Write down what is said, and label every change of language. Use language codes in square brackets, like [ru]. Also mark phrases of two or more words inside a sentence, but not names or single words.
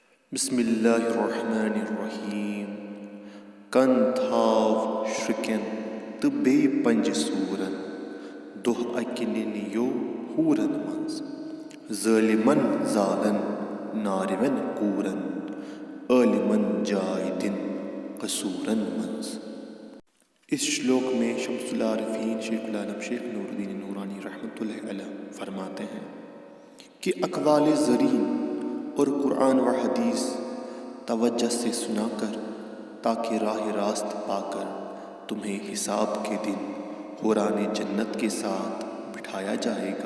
[ar] بسم اللہ الرحمن الرحیم [ks] کن تھاو شرکن تو بے پنج سورن دہ اکہ ننیو ہورن منز ظالمن زالن نارون کورن عالمن جائے دن قصورن منز۔ [ur] اس شلوک میں شمس العارفین شیخ العالم شیخ نور الدین نورانی [ar] رحمۃ اللہ علیہ [ur] فرماتے ہیں کہ اقوال زرین اور قرآن و حدیث توجہ سے سنا کر تاکہ راہ راست پا کر تمہیں حساب کے دن حوران جنت کے ساتھ بٹھایا جائے گا۔